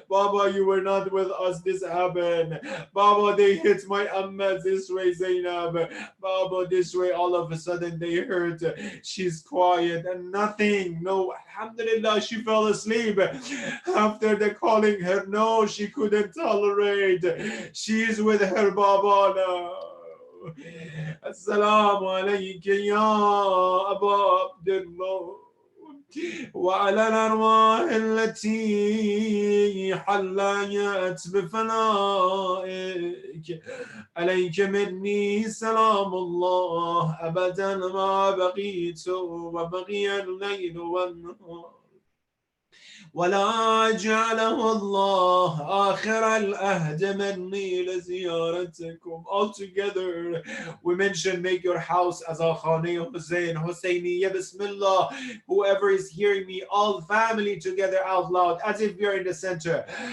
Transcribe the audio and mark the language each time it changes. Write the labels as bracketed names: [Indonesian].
[English] Baba, you were not with us, this happened. Baba, they hit my amma this way, Zainab. Baba, this way. All of a sudden they heard she's quiet and nothing. No, alhamdulillah, she fell asleep. After the calling her, no, she couldn't tolerate. She's with her Baba now. [Arabic] السلام عليك يا أبا عبد الله وعلى الأرواح التي حليت بفنائك عليك مني سلام الله أبدا ما بقيت وبقي الليل والنهار ولا جعله الله آخر الأهد مني لزيارتكم. [English] All together we mention, make your house as a Khane Hussein, Husseiniya Bismillah. Whoever is hearing me, all family together out loud, as if you're in the center.